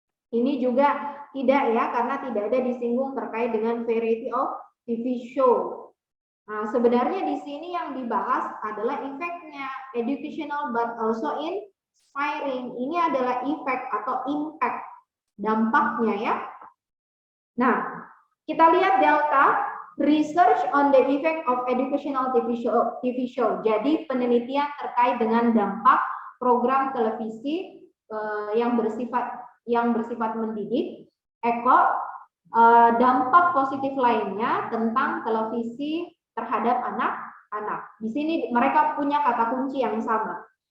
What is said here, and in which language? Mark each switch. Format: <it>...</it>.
<id>Ini juga tidak ya, karena tidak ada disinggung terkait dengan</id> <en>variety of TV show.</en> <id>Nah, sebenarnya di sini yang dibahas adalah efeknya,</id> <en>educational but also inspiring.</en> <id>Ini adalah efek atau impact, dampaknya ya. Nah, kita lihat delta,</id> <en>research on the effect of educational TV show.</en> <id>Jadi penelitian terkait dengan dampak program televisi yang bersifat mendidik. Eko, dampak positif lainnya tentang televisi terhadap anak-anak. Di sini mereka punya kata kunci yang sama.</id>